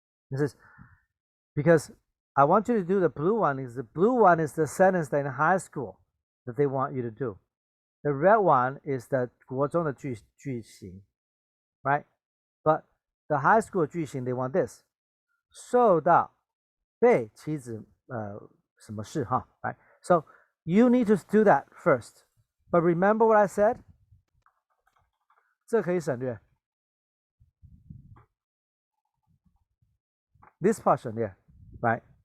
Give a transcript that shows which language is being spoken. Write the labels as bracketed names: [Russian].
[English] This is because I want you to do the blue one. The blue one is the sentence that in high school that they want you to do. The red one is the [Chinese] 国中的句型, [English] right? But the high school 句型 they want this. [Chinese] 受到被妻子什么事哈, [English] right? So you need to do that first. But remember what I said? [Chinese] 这可以省略. [English] This part 省略, right?